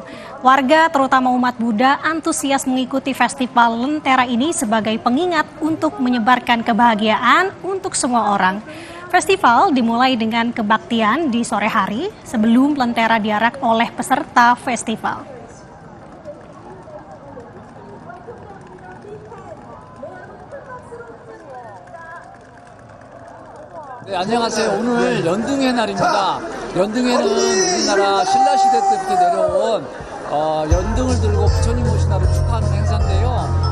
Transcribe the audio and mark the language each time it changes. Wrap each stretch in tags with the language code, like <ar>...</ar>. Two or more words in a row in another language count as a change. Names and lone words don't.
<id>Warga, terutama umat Buddha, antusias mengikuti festival lentera ini sebagai pengingat untuk menyebarkan kebahagiaan untuk semua orang. Festival dimulai dengan kebaktian di sore hari sebelum lentera diarak oleh peserta festival.</id> <ko>네, 안녕하세요. 오늘 연등회 날입니다. 연등회는 우리나라 신라시대 때부터 내려온 연등을 들고 부처님 모신 날을 축하하는 행사인데요.</ko>